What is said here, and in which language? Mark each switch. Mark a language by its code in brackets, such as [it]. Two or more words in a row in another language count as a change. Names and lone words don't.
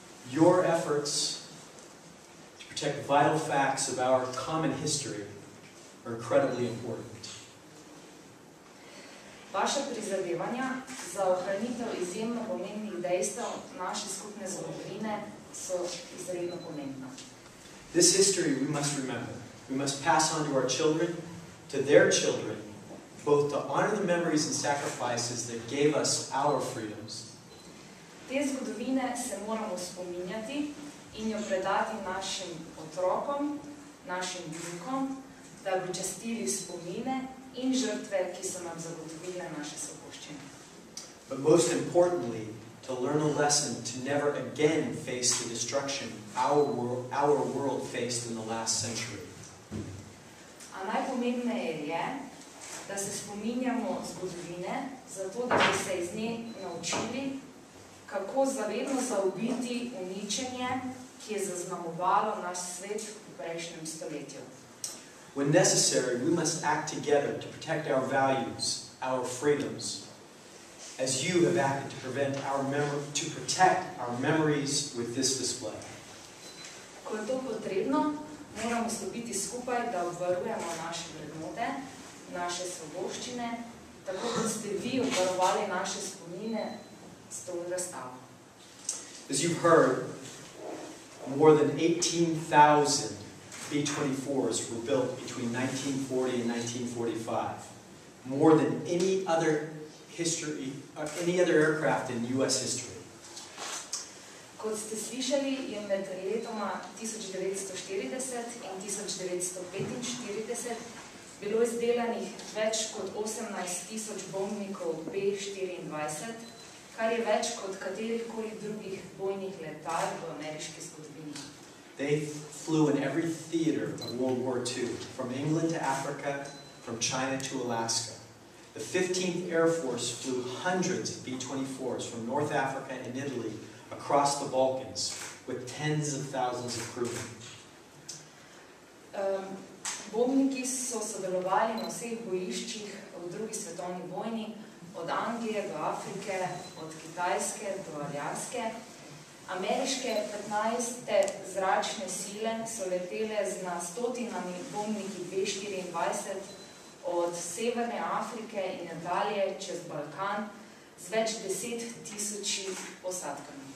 [en] Your efforts to protect vital facts of our common history are incredibly important. [sl] Vaša prizadevanja za ohranitev izjemno pomembnih dejstev naše skupne zgodovine so izredno pomembna. [en] This history we must remember. We must pass on to our children, to their children, both to honor the memories and sacrifices that gave us our freedoms. [sl] Te zgodovine se moramo spominjati in jo predati našim otrokom, našim vnukom, da bi častili spomine in žrtve, ki so nam zagotovile naše svoboščine. [en] But most importantly, to learn a lesson to never again face the destruction our world faced in the last century. [sl] A najpomembneje je, da se spominjamo zgodovine, zato da bi se iz nje naučili, kako zavedno zaobiti uničenje, ki je zaznamovalo naš svet v prejšnjem stoletju. [en] When necessary, we must act together to protect our values, our freedoms, as you have acted to protect our memories with this display. [sl] Ko je to potrebno, moramo stopiti skupaj, da obvarujemo naše vrednote, naše svoboščine, tako kot ste vi obvarovali naše spomine s to razstavo. [en] As you've heard, more than 18,000 B-24s were built between 1940 and 1945, more than any other aircraft in U.S. history. [sl] Kot ste slišali, je med letoma 1940 in 1945 bilo izdelanih več kot 18,000 bombnikov B-24, kar je več kot katerihkoli drugih bojnih letal v ameriški zgodovini. [en] They flew in every theater of World War II, from England to Africa, from China to Alaska. The 15th Air Force flew hundreds of B-24s from North Africa and Italy across the Balkans, with tens of thousands of crewmen. [sl] Bombniki so sodelovali na vseh bojiščih v drugi svetovni vojni, od Anglije do Afrike, od Kitajske do Aljaske. Ameriške 15. zračne sile so letele na stotinami bombniki B-24 od Severne Afrike in nadalje čez Balkan z več 10,000 posadkami.